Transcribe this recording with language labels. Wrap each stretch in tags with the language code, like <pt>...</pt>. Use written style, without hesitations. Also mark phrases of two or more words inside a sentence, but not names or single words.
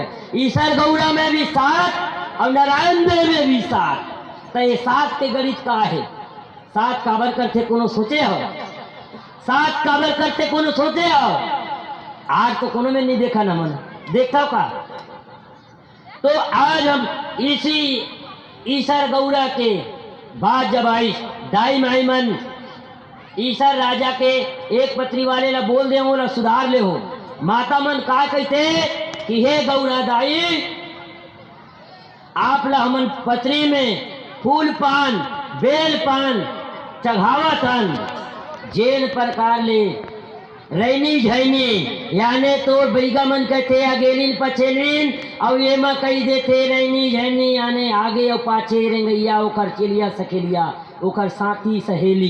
<hne>ईसर गौरा में भी 7 और नारायण देव में भी 7। तो ये 7 के गणित का है। 7 काबर करते कोनो सोचे हो? 7 काबर करते कोनो सोचे हो? आज तो कोनो में नहीं देखा ना मन देखता का। तो आज हम इसी ईसर गौरा के बाद जब आई दाई माई मन ईसर राजा के एक पत्री वाले ला बोल दे, ला सुधार ले हो। माता मन का कहते कि हे गौरा दाई, आप ला हमन पत्री में फूल पान बेल पान चढ़ावतन, जेन प्रकार ले रैनी झैनी यानी तो बैगा मन कहते अगेलिन पछेलिन, और ये में कही देते रैनी झैनी यानी आगे और पाछे रेंगैया, ओकर चेलिया सखेलिया, ओकर साथी सहेली।</hne>